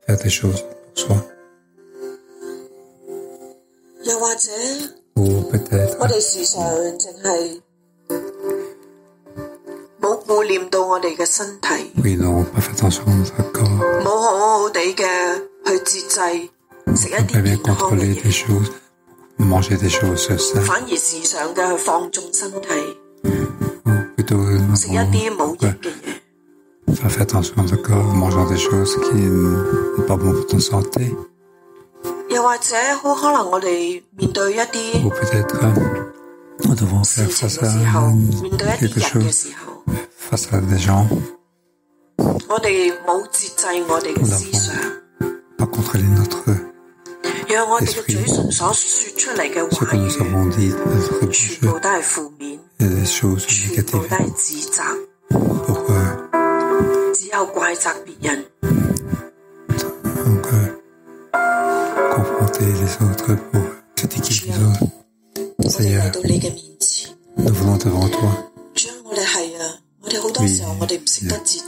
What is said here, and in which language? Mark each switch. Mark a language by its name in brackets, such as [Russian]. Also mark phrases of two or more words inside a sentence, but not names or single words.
[Cantonese] 又或者我哋時常淨係冇顧念到我哋嘅身體，冇好好地嘅去節制食一啲健康嘅嘢，反而時常嘅去放縱身體，食一啲冇益嘅嘢。 [French] Faire attention à ton corps, mangeant des choses qui n'est pas bon pour ton santé. [Cantonese] 又或者好可能我哋面對一啲 [French] Ou peut-être nous devons faire face à quelque chose, face à des gens. [Cantonese] 我哋冇節制我哋嘅思想， [French] pas contrôler notre [Cantonese] 讓我哋嘅嘴唇所說出嚟嘅話語，全部都係負面，全部都係指責。只有怪責別人。我哋嚟到你嘅面前，主啊，我哋係啊，我哋好多時候我哋唔識得節